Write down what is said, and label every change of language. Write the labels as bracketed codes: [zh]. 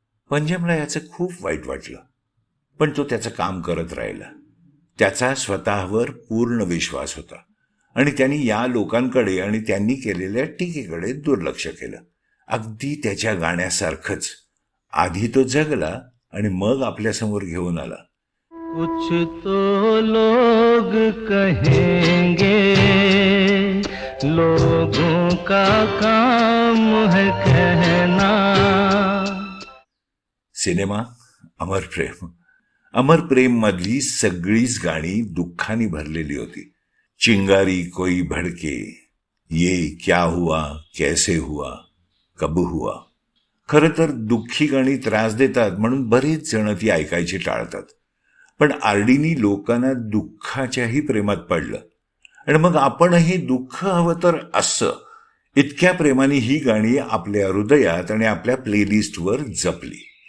[mr] पंजाबला याचं खूप वाईट वाटलं, पण तो त्याचं काम करत राहिला. त्याचा स्वतःवर पूर्ण विश्वास होता आणि त्यांनी या लोकांकडे आणि त्यांनी केलेल्या टीकेकडे दुर्लक्ष केलं. अगदी त्याच्या गाण्यासारखंच आधी तो जगला आणि मग आपल्यासमोर घेऊन आला. [hi] कुछ तो लोग कहेंगे, लोगों का काम है कहना. [mr] सिनेमा अमर प्रेम. अमर प्रेम मधली सगळीच गाणी दुःखाने भरलेली होती. [hi] चिंगारी कोई भड़के, ये क्या हुआ कैसे हुआ कब हुआ. [mr] खरं तर दुःखी गाणी त्रास देतात म्हणून बरेच जण ती ऐकायची टाळतात. पण आरडीनी लोकांना दुःखाच्याही प्रेमात पडलं आणि मग आपणही दुःख हवं तर असं, इतक्या प्रेमाने ही गाणी आपल्या हृदयात आणि आपल्या प्लेलिस्टवर जपली.